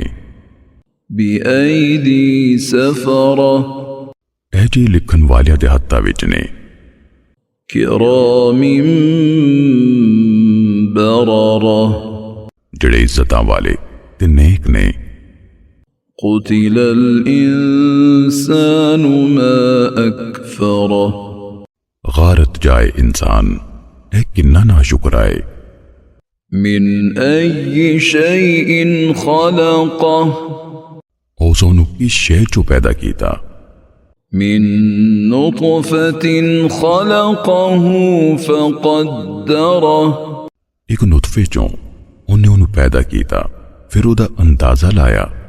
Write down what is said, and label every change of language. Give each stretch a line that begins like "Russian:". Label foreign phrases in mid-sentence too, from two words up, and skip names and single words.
Arabic: بأيدي سفرة,
Punjabi: ایہ جی لکھن والیاں دے ہتھاں وچ نے.
Arabic: كرام بررة,
Punjabi: جیہڑے عزتاں والے تے نیک نے.
Arabic: قتل الإنسان ما أكفره,
Punjabi: غارت جائے انسان ایہ کنا ناشکرا اے.
Arabic: من أي شيء خلقه,
Punjabi: او سونو کس شے چوں پیدا کیتا.
Arabic: من نطفة خلقه فقدره,
Punjabi: اک نطفے چوں انہیں انہیں پیدا کیتا فیر اوہدا اندازہ لایا.